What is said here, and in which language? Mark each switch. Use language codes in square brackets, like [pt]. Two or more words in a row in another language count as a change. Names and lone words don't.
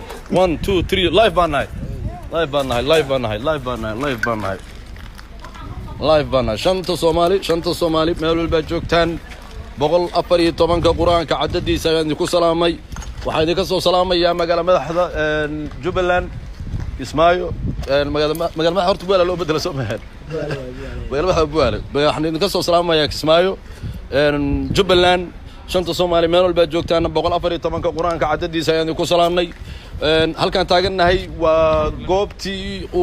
[so] 1 2 3 live banahay live banahay live banahay live banahay live banahay live banahay shanta Soomaali meel walba joogtaan 114 quraanka cadadiisa ayaan ku salaamay waxaan idinka soo salaamayaa magaalada madaxda Jubbaland Ismaayo magaalada horta buula loo bedelo Soomaaliya magaalada buula waxaan idinka soo salaamayaa Ismaayo Jubbaland shanta Soomaali meel walba joogtaan 114 quraanka cadadiisa ayaan ku salaamay halkan taaganahay waa goobtii uu